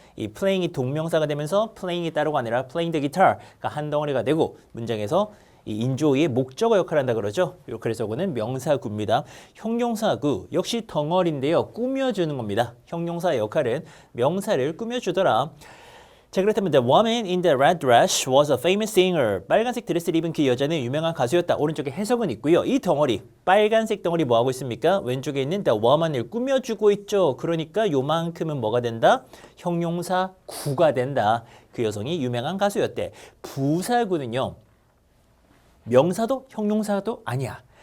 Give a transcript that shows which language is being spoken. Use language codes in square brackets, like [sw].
[ko] 이 playing이 동명사가 되면서 playing이 따로가 아니라 [en] playing the guitar [ko] 가 한 덩어리가 되고 문장에서 이 인조어의 목적어 역할을 한다 그러죠. 그래서 그거는 명사구입니다. 형용사구 역시 덩어리인데요. 꾸며주는 겁니다. 형용사의 역할은 명사를 꾸며주더라. 자, 그렇다면 [en] the woman in the red dress was a famous singer. [ko] 빨간색 드레스를 입은 그 여자는 유명한 가수였다. 오른쪽에 해석은 있고요. 이 덩어리, 빨간색 덩어리 뭐 하고 있습니까? 왼쪽에 있는 the woman을 꾸며주고 있죠. 그러니까 요만큼은 뭐가 된다? 형용사 구가 된다. 그 여성이 유명한 가수였대. 부사구는요. 명사도 형용사도 아니야.